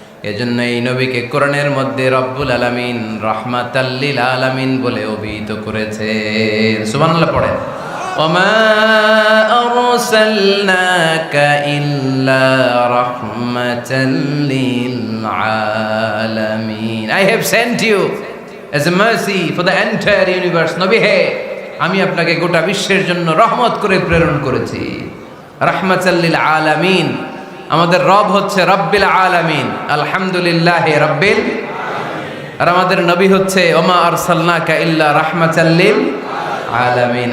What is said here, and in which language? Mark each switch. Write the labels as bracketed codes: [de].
[bn] এজন্য এই নবীকে কোরআনের মধ্যে রব্বুল আলামিন [ar] রাহমাতাল লিল আলামিন [bn] বলে অভিহিত করেছে। সুবহানাল্লাহ পড়েন। [ar] ওমা আরসালনাকা ইল্লা রাহমাতাল লিল আলামিন। [en] I have sent you as a mercy for the entire universe. [bn] নবী হে, আমি আপনাকে গোটা বিশ্বের জন্য রহমত করে প্রেরণ করেছি। [ar] রাহমাতাল লিল আলামিন। [bn] আমাদের রব হচ্ছে [ar] রব্বিল আলামিন, আলহামদুলিল্লাহি রাব্বিল আলামিন। [bn] আর আমাদের নবী হচ্ছে [ar] ওমা আরসালনাকা ইল্লা রাহমাতাল লিল আলামিন।